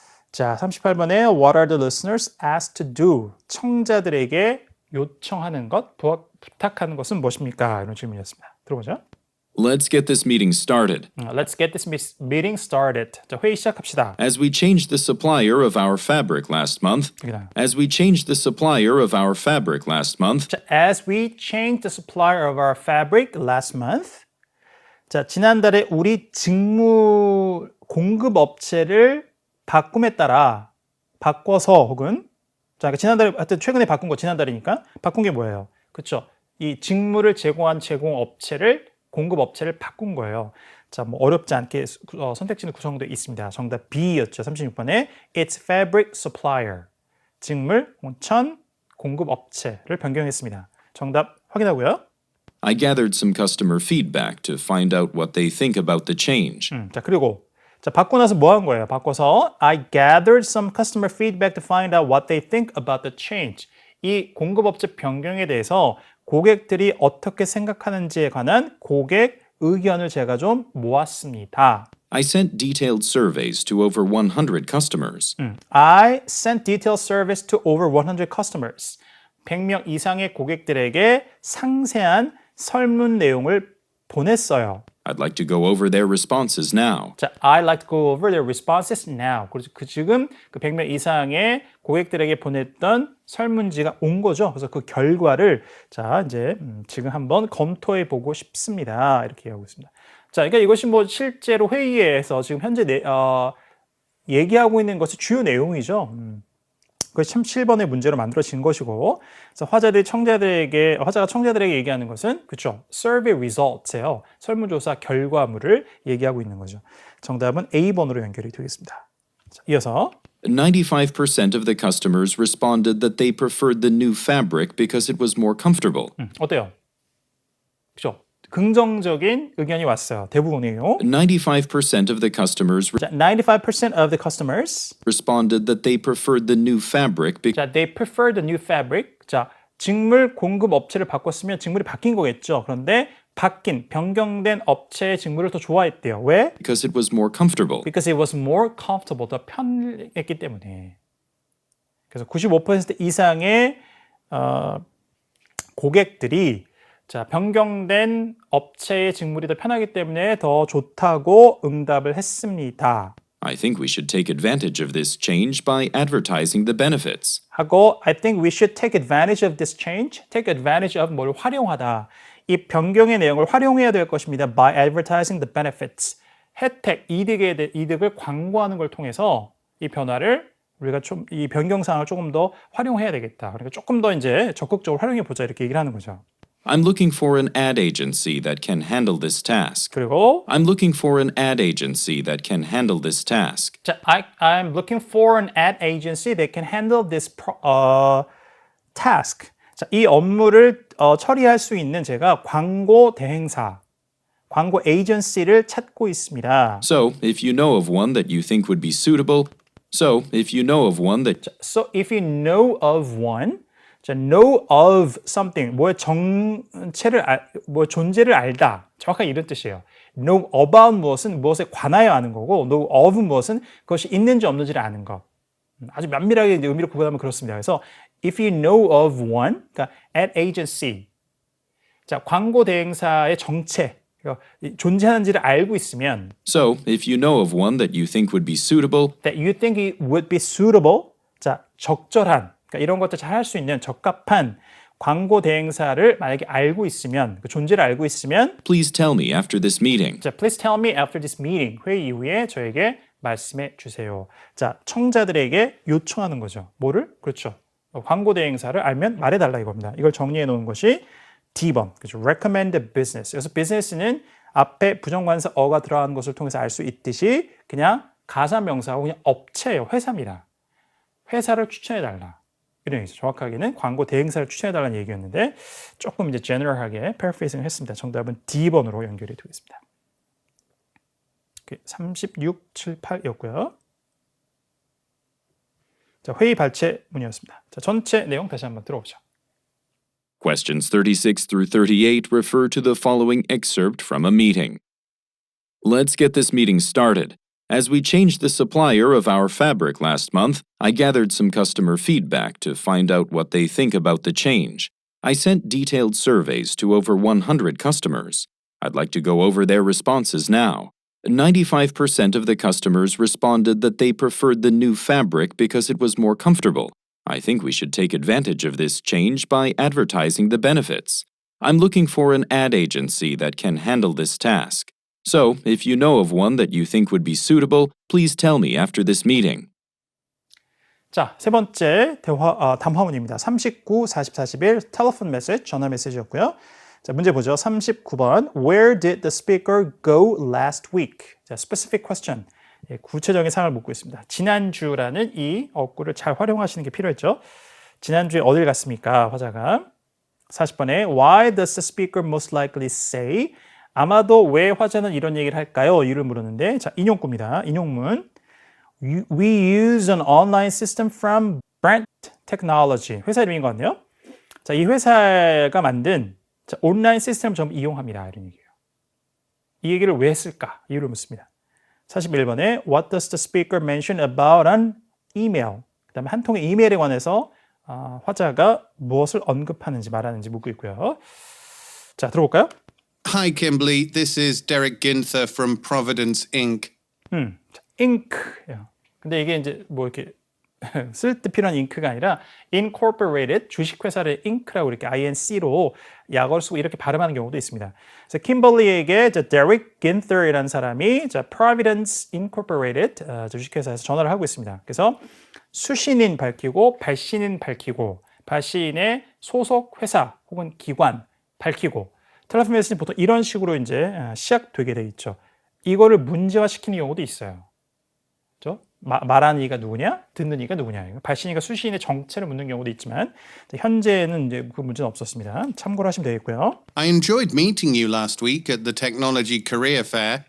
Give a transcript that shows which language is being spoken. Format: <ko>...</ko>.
<ko>자, 38번에</ko> <en>What are the listeners asked to do?</en> <ko>청자들에게 요청하는 것, 부탁하는 것은 무엇입니까? 이런 질문이었습니다. 들어보죠.</ko> <en>Let's get this meeting started. Let's get this meeting started.</en> <ko>자, 회의 시작합시다.</ko> <en>As we changed the supplier of our fabric last month, as we changed the supplier of our fabric last month, 자, as we changed the supplier of our fabric last month.</en> <ko>자, 지난달에 우리 직무 공급 업체를 바꿈에 따라 바꿔서 혹은 자, 그러니까 지난달에 하여튼 최근에 바꾼 거 지난달이니까 바꾼 게 뭐예요? 그렇죠? 이 직무를 제공한 제공업체를 공급업체를 바꾼 거예요. 자, 뭐 어렵지 않게 선택지는 구성되어 있습니다. 정답 B였죠. 36번에</ko> <en>It's fabric supplier.</en> <ko>직물, 천, 공급업체를 변경했습니다. 정답 확인하고요.</ko> <en>I gathered some customer feedback to find out what they think about the change.</en> <ko>자, 그리고 자, 바꾸고 나서 뭐 한 거예요? 바꿔서</ko> <en>I gathered some customer feedback to find out what they think about the change.</en> <ko>이 공급업체 변경에 대해서 고객들이 어떻게 생각하는지에 관한 고객 의견을 제가 좀 모았습니다.</ko> <en>I sent detailed surveys to over 100 customers. I sent detailed service to over 100 customers.</en> <ko>100명 이상의 고객들에게 상세한 설문 내용을 보냈어요.</ko> <en>I'd like to go over their responses now. 자, I'd like to go over their responses now.</en> <ko>그래서 지금 그 100명 이상의 고객들에게 보냈던 설문지가 온 거죠. 그래서 그 결과를 자, 이제 지금 한번 검토해 보고 싶습니다. 이렇게 얘기하고 있습니다. 자, 그러니까 이것이 뭐 실제로 회의에서 지금 현재 얘기하고 있는 것이 주요 내용이죠. 그것이 37번의 문제로 만들어진 것이고, 그래서 화자가 청자들에게 얘기하는 것은 그렇죠.</ko> <en>Survey results예요.</en> <ko>설문조사 결과물을 얘기하고 있는 거죠. 정답은 A번으로 연결이 되겠습니다. 자, 이어서</ko> <en>95% of the customers responded that they preferred the new fabric because it was more comfortable.</en> <ko>어때요? 그렇죠. 긍정적인 의견이 왔어요. 대부분이요.</ko> <en>95% of the customers 자, 95% of the customers responded that they preferred the new fabric because 자, they prefer the new fabric.</en> <ko>자, 직물 공급 업체를 바꿨으면 직물이 바뀐 거겠죠. 그런데 변경된 업체의 직물을 더 좋아했대요. 왜?</ko> <en>it was more comfortable. Because it was more comfortable.</en> <ko>더 편했기 때문에. 그래서 95% 이상의 고객들이 자, 변경된 업체의 직물이 더 편하기 때문에 더 좋다고 응답을 했습니다.</ko> <en>I think we should take advantage of this change by advertising the benefits.</en> <ko>하고</ko> <en>I think we should take advantage of this change. Take advantage of</en> <ko>뭘 활용하다. 이 변경의 내용을 활용해야 될 것입니다.</ko> <en>By advertising the benefits.</en> <ko>혜택, 이득을 광고하는 걸 통해서 이 변화를 우리가 좀 이 변경 사항을 조금 더 활용해야 되겠다. 그러니까 조금 더 이제 적극적으로 활용해 보자 이렇게 얘기를 하는 거죠.</ko> <en>I'm looking for an ad agency that can handle this task.</en> <ko>그리고</ko> <en>I'm looking for an ad agency that can handle this task. 자, I'm looking for an ad agency that can handle this task.</en> <ko>자, 이 업무를 처리할 수 있는 제가 광고 대행사, 광고 에이전시를 찾고 있습니다.</ko> <en>So, if you know of one that you think would be suitable, so if you know of one that So if you know of one, 자, know of something,</en> <ko>뭐의 정체를 뭐 존재를 알다. 정확하게 이런 뜻이에요. know about 무엇은 무엇에 관하여 아는 거고, know of 무엇은 그것이 있는지 없는지를 아는 것. 아주 면밀하게 이제 의미를 구분하면 그렇습니다. 그래서</ko> <en>if you know of one,</en> <ko>그러니까 ad agency, 자 광고 대행사의 정체, 존재하는지를 알고 있으면,</ko> <en>So, if you know of one that you think would be suitable, that you think it would be suitable,</en> <ko>자 적절한. 그러니까 이런 것들 잘 할 수 있는 적합한 광고 대행사를 만약에 알고 있으면, 그 존재를 알고 있으면,</ko> <en>please tell me after this meeting. 자, please tell me after this meeting.</en> <ko>회의 이후에 저에게 말씀해 주세요. 자, 청자들에게 요청하는 거죠. 뭐를? 그렇죠. 광고 대행사를 알면 말해달라 이겁니다. 이걸 정리해 놓은 것이 D번. 그렇죠.</ko> <en>recommend business.</en> <ko>그래서 business는 앞에 부정관사 어가 들어가는 것을 통해서 알 수 있듯이 그냥 가사명사하고 그냥 업체예요. 회사입니다. 회사를 추천해 달라. 이런 얘기죠. 정확하게는 광고 대행사를 추천해달라는 얘기였는데 조금 이제 제너럴하게 paraphrasing 했습니다. 정답은 D번으로 연결이 되겠습니다. 36, 7, 8이었고요. 자, 회의 발췌문이었습니다. 자, 전체 내용 다시 한번 들어보죠.</ko> <en>Questions 36 through 38 refer to the following excerpt from a meeting. Let's get this meeting started. As we changed the supplier of our fabric last month, I gathered some customer feedback to find out what they think about the change. I sent detailed surveys to over 100 customers. I'd like to go over their responses now. 95% of the customers responded that they preferred the new fabric because it was more comfortable. I think we should take advantage of this change by advertising the benefits. I'm looking for an ad agency that can handle this task. So, if you know of one that you think would be suitable, please tell me after this meeting.</en> <ko>자, 세 번째 담화문입니다. 39, 40, 41</ko> <en>telephone message,</en> <ko>전화 메시지였고요. 자, 문제 보죠. 39번.</ko> <en>Where did the speaker go last week? 자, specific question.</en> <ko>예, 구체적인 상황을 묻고 있습니다. 지난주라는 이 어구를 잘 활용하시는 게 필요했죠. 지난주에 어딜 갔습니까? 화자가. 40번에</ko> <en>Why does the speaker most likely say?</en> <ko>아마도 왜 화자는 이런 얘기를 할까요? 이유를 물었는데, 자, 인용구입니다. 인용문.</ko> <en>We use an online system from Brent Technology.</en> <ko>회사 이름인 것 같네요. 자, 이 회사가 만든 자, 온라인 시스템을 전부 이용합니다. 이런 얘기예요. 이 얘기를 왜 했을까? 이유를 묻습니다. 41번에</ko> <en>What does the speaker mention about an email?</en> <ko>그 다음에 한 통의 이메일에 관해서 화자가 무엇을 언급하는지 말하는지 묻고 있고요. 자, 들어볼까요?</ko> <en>Hi, Kimberly. This is Derek Ginther from Providence Inc. ink.</en> <ko>근데 이게 이제 뭐 이렇게 쓸 때 필요한 잉크가 아니라 incorporated 주식회사를 in크라고 이렇게 inc로 약어를 쓰고 이렇게 발음하는 경우도 있습니다. 그래서 킴벌리에게 데릭 긴터이라는 사람이 Providence Incorporated 주식회사에서 전화를 하고 있습니다. 그래서 수신인 밝히고 발신인 밝히고 발신인의 소속 회사 혹은 기관 밝히고 텔레폰 메시지는 보통 이런 식으로 이제 시작되게 돼 있죠. 이거를 문제화시키는 경우도 있어요. 그렇죠? 말하는 이가 누구냐? 듣는 이가 누구냐? 발신이가 수신인의 정체를 묻는 경우도 있지만 현재는 이제 그 문제는 없었습니다. 참고를 하시면 되겠고요.</ko> <en>I enjoyed meeting you last week at the Technology Career Fair.</en>